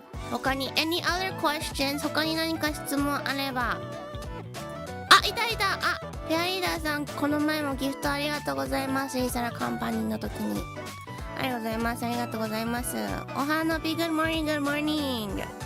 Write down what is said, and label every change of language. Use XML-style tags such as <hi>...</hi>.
<en>他に any other questions？</en> <ja>他に何か質問あれば。いた。フェアリーダーさん、この前もギフトありがとうございます。リーサラカンパニーの時にありがとうございます。ありがとうございます。</ja> <en>お花火 Good morning Good morning。</en>